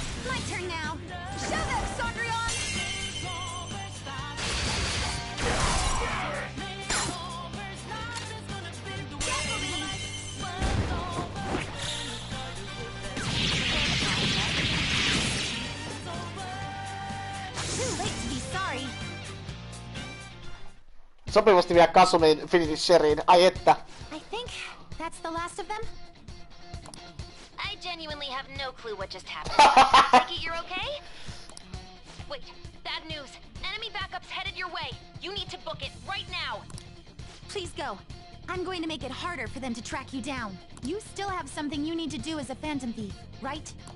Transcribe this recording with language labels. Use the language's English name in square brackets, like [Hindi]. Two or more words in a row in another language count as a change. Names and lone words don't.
[English] My turn now. Show them, Sondrion! Too late to be sorry. [Finnish] Sopivasti vielä Kasumin finisheriin. Ai että. [English] I think that's the last of them. I genuinely have no clue what just happened. Take it you're okay? Wait, bad news. Enemy backup's headed your way. You need to book it right now. Please go. I'm going to make it harder for them to track you down. You still have something you need to do as a Phantom Thief, right?